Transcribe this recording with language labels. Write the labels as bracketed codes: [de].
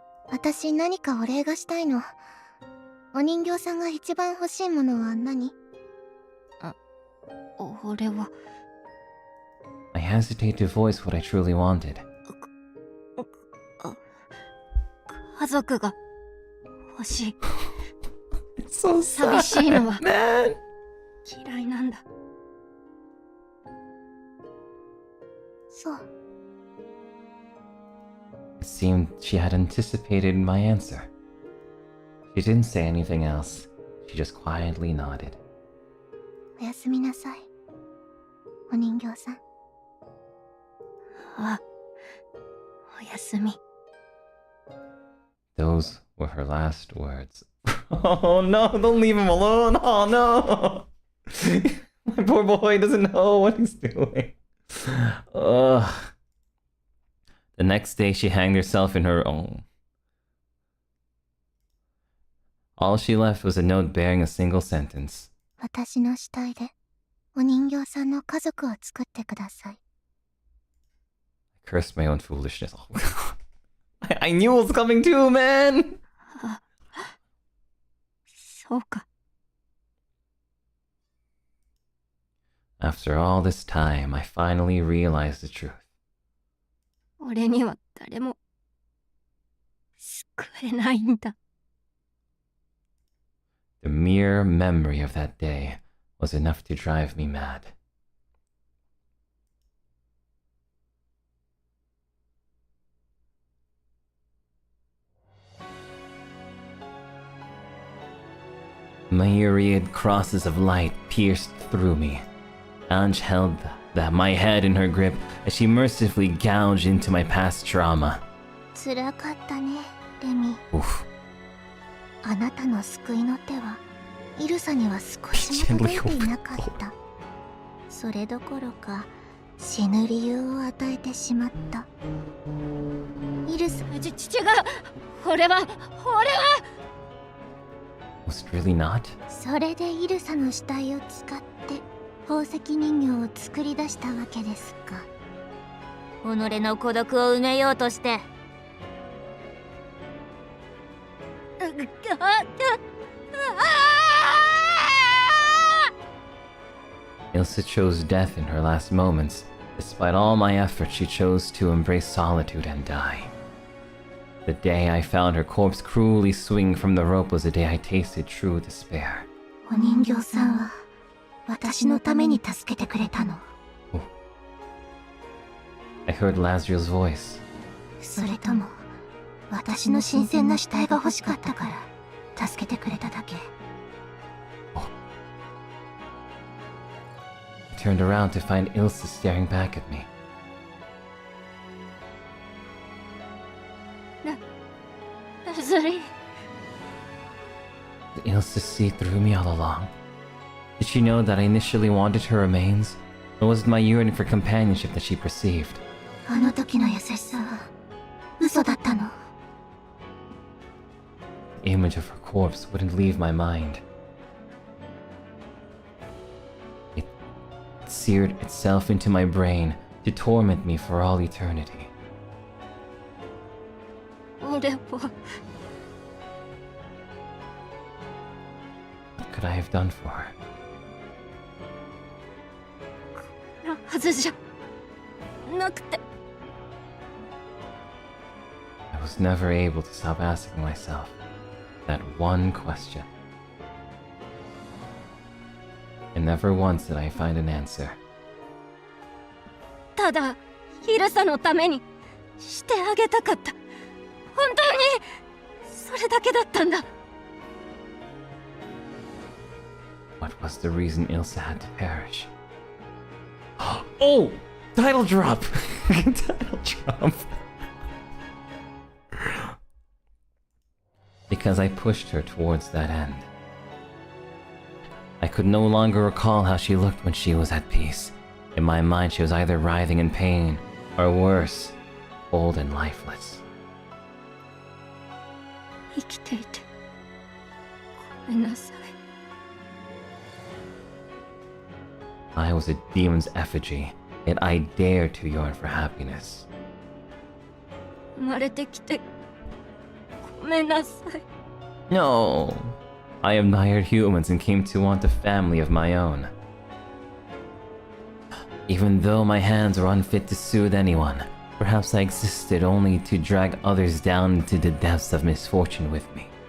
[ja] 私何かお礼がしたいの。お人形さんが一番欲しいものは何？俺は [en] I hesitated to voice what I truly wanted. [ja] 家族が欲しい。 [en] So [ja] 寂しいのは [en] man. [ja] 嫌いなんだ。そう。 [en] It seemed she had anticipated my answer. She didn't say anything else. She just quietly nodded. [ja] おやすみなさい、お人形さん。あ、おやすみ。 [en] Those were her last words. Oh no, don't leave him alone. Oh no. My poor boy doesn't know what he's doing. Ugh. The next day she hanged herself in her own. All she left was a note bearing a single sentence. [ja] 私の死体でお人形さんの家族を作ってください。 [en] I cursed my own foolishness. Oh, God. I knew it was coming too, man! [ja] そうか。 [en] After all this time, I finally realized the truth. [ja] 俺には誰も救えないんだ。 [en] The mere memory of that day was enough to drive me mad. Myriad crosses of light pierced through me. Ange held my head in her grip as she mercifully gouged into my past trauma. [ja] 辛かったね、レミ。 Oof. あなたの救いの手はイルサには少しも届いていなかった。それどころか死ぬ理由を与えてしまった。イルサ、違う。俺は [en] Was it really not? [ja] それでイルサの死体を使って宝石人形を作り出したわけですか。己の孤独を埋めようとして。 [en] Elsa chose death in her last moments. Despite all my efforts, she chose to embrace solitude and die. The day I found her corpse cruelly swinging from the rope was the day I tasted true despair. [ja] お人形さんは私のために助けてくれたの。 [en] I heard Lazriel's voice. [ja] それとも私の新鮮な死体が欲しかったから助けてくれただけ。 [en] turned around to find Elsa staring back at me. Leslie. Did Elsa see through me all along? Did she know that I initially wanted her remains? Or was it my yearning for companionship that she perceived? [ja] あの時の優しさは嘘だったの。 [en] The image of her corpse wouldn't leave my mind. It seared itself into my brain to torment me for all eternity. [ja] 俺は [en] What could I have done for her? [ja] なはずじゃなくて。 [en] I was never able to stop asking myself that one question. And never once did I find an answer. [ja] ただイルサのためにしてあげたかった。本当にそれだけだったんだ。 [en] What was the reason Elsa had to perish? Oh! Title drop! Title drop! Because I pushed her towards that end. I could no longer recall how she looked when she was at peace. In my mind, she was either writhing in pain, or worse, old and lifeless. [ja] 生きていてごめんなさい。 [en] I was a demon's effigy, yet I dared to yearn for happiness. [ja] 生まれてきてごめんなさい。 [en] No! I admired humans and came to want a family of my own. Even though my hands were unfit to soothe anyone, perhaps I existed only to drag others down into the depths of misfortune with me.